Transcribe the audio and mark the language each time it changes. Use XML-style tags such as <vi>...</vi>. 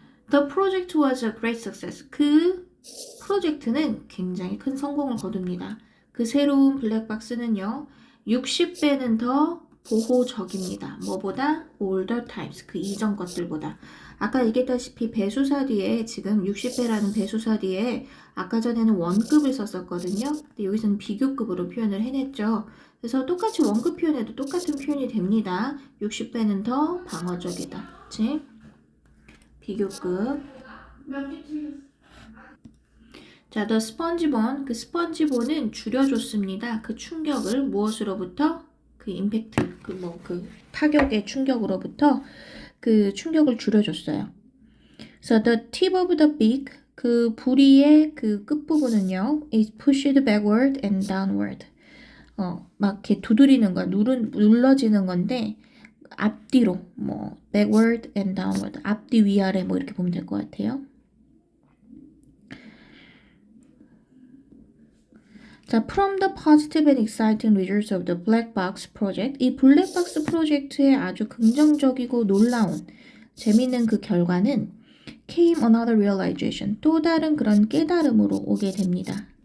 <en>The project was a great success.</en> <ko>그 프로젝트는 굉장히 큰 성공을 거둡니다. 그 새로운 블랙박스는요. 60배는 더 보호적입니다. 뭐보다? older types. 그 이전 것들보다. 아까 얘기했다시피 배수사 뒤에 지금 60배라는 배수사 뒤에 아까 전에는 원급을 썼었거든요. 근데 여기서는 비교급으로 표현을 해냈죠. 그래서 똑같이 원급 표현해도 똑같은 표현이 됩니다. 60배는 더 방어적이다. 그치? 비교급.</ko> <en>자, the spongebone.</en> <ko>그 스펀지본은 줄여줬습니다. 그 충격을 무엇으로부터? 그 임팩트, 그 타격의 충격으로부터 그 충격을 줄여줬어요.</ko> <en>So the tip of the beak,</en> <ko>그 부리의 그 끝부분은요,</ko> <en>is pushed backward and downward.</en> <ko>막 이렇게 두드리는 거야. 눌러지는 건데, 앞뒤로, 뭐, backward and downward. 앞뒤 위아래 뭐 이렇게 보면 될 것 같아요. 자,</ko> <en>from the positive and exciting results of the black box project,</en> <ko>이 블랙박스 프로젝트의 아주 긍정적이고 놀라운 재미있는 그 결과는</ko> <en>came another realization,</en> <ko>또 다른 그런 깨달음으로 오게 됩니다.</ko>